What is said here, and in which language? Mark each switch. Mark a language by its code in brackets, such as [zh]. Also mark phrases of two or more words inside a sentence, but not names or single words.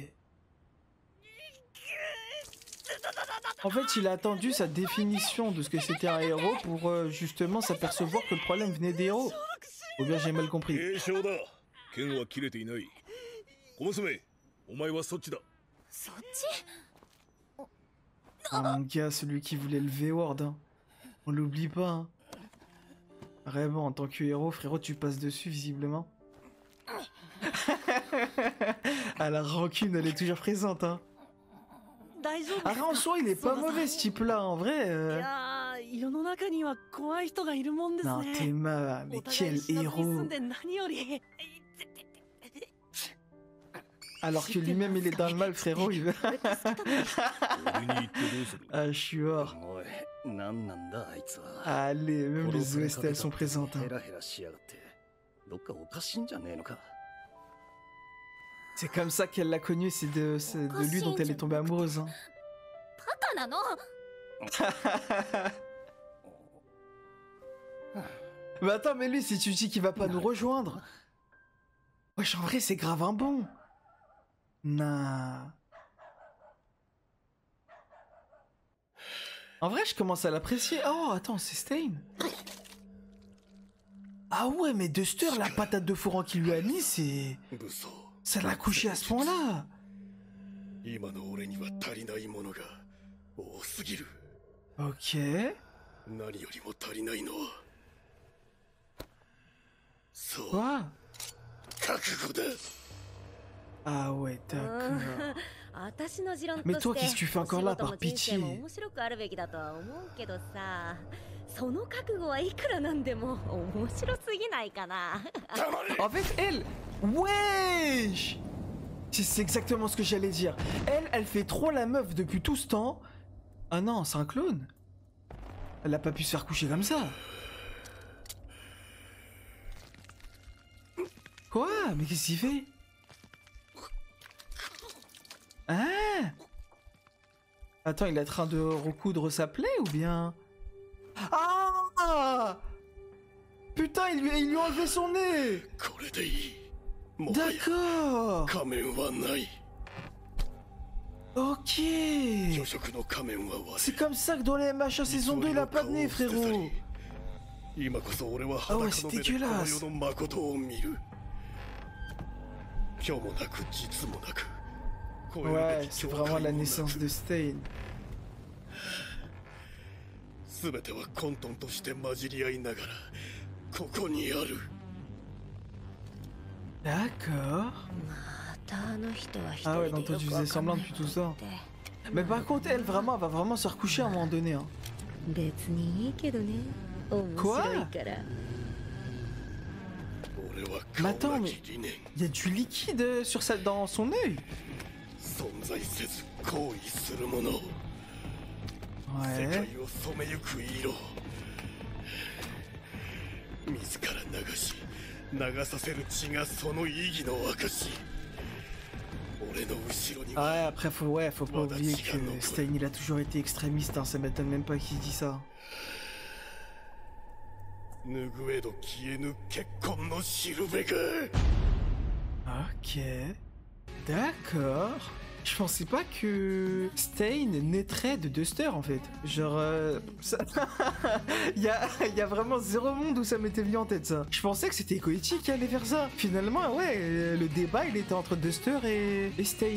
[fr] En fait, il a attendu sa définition de ce que c'était un héros pour justement s'apercevoir que le problème venait des héros. Ou bien j'ai mal compris. [ja] 軽傷だ。剣は切れていない。小娘、お前はそっちだ。そっち [fr] Ah mon gars, celui qui voulait le V-Word, hein. On l'oublie pas, hein. Vraiment, en tant que héros, frérot, tu passes dessus, visiblement. Ah, la rancune, elle est toujours présente, hein. [ja] 大丈夫 [fr] Ah, en soi, il est pas [ja] そうだ [fr] mauvais, ce type-là, en vrai. [ja] いやー、世の中には怖い人がいるもんです [fr] Non, [ja] ね。 [fr] Théma, mais [ja] お互い [fr] quel [ja] 死なずに住 [fr] héros. [ja] んで何より。 [fr] Alors que lui-même, il est dans le mal, frérot, il veut... [ja] 俺に言ってどうする。 [fr] Ah, je suis mort. [ja] おい、なんなんだあいつは。 [fr] Allez, même [ja] 殺 [fr] les [ja] されか [fr] OST, [ja] け [fr] elles sont [ja] たって [fr] présentes, hein. [ja] ヘラヘラしやがってどっかおかしいんじゃねえのか。 [fr] C'est comme ça qu'elle l'a connu, c'est de lui dont elle est tombée amoureuse, hein. [ja] バカなの [fr] Mais attends, mais lui, si tu dis qu'il va pas nous rejoindre... Wesh, en vrai, c'est grave un bon. Nah. En vrai, je commence à l'apprécier. Oh, attends, c'est Stein. Ah ouais, mais Duster, la patate de fourrant qu'il lui a mis, c'est... [ja] 武装。 [fr] Ça l'a couché à ce point-là. [ja] 今の俺には足りないものが多すぎる。 [fr] Ok. [ja] 何よりも足りないのは。そう。 [fr] Quoi? [ja] 覚悟だ。 [fr] Ah ouais, d'accord. [ja] 私の持論と [fr] Mais [ja] して [fr] toi, qu'est-ce que tu fais encore là, [ja] お仕事も [fr] par [ja] 人生 [fr] pitié? [ja] も面白くあるべきだとは思うけどさ、その覚悟はいくらなんでも面白すぎないかな。 [fr] En fait, elle... Wesh! C'est exactement ce que j'allais dire. Elle fait trop la meuf depuis tout ce temps. Ah non, c'est un clone. Elle a pas pu se faire coucher comme ça. Quoi? Mais qu'est-ce qu'il fait? Ah! Attends, il est en train de recoudre sa plaie ou bien... Ah! Putain, il lui a enlevé son nez! [ja] これでいい。もはや [fr] D'accord! [ja] 仮面はない。 [fr] Ok! [ja] 魚食の仮面は割れ。 [fr] C'est comme ça que dans les machins saison 2, il a pas de nez, frérot! [ja] 今こそ俺は [fr] Ah [ja] 裸 [fr] ouais, [ja] の [fr] c'est [ja] 目でこの [fr] dégueulasse! [ja] 世の誠を見る。今日もなく実もなく。 [fr] Ouais, c'est vraiment la naissance de Stain. [ja] 全ては混沌として混じり合いながらここにある。 [fr] D'accord. [ja] またあの人は一 [fr] Ah ouais, [ja] 人 [fr] donc [ja] で [fr] toi [ja] よ [fr] tu [ja] く [fr] faisais [ja] わかんな [fr] semblant [ja] い [fr] depuis [ja] こ [fr] tout [ja] と [fr] ça. [ja] って [fr] Mais par contre, elle vraiment, elle va vraiment se recoucher à un moment donné. Hein. [ja] 別にいいけどね。面白いから。俺は [fr] Mais [ja] 顔 [fr] attends, [ja] な [fr] mais [ja] き理念。 [fr] il y a du liquide sur dans son œil. [ja] 存在せず行為するもの。世 [fr] Ouais. [ja] 界を染めゆく色。自ら流し流させる血がその意義の証。俺の後ろに [fr] Ah [ja] は [fr] ouais, après faut pas oublier que Stain il a toujours été extrémiste, hein, ça m'étonne même pas qu'il dit ça. [ja] 拭えど消えぬ結婚のしるべが。 [fr] Ok. D'accord. Je pensais pas que Stain naîtrait de Duster en fait. Genre, ça... il y a vraiment zéro monde où ça m'était venu en tête ça. Je pensais que c'était Koichi qui allait faire ça. Finalement, ouais, le débat il était entre Duster et Stain.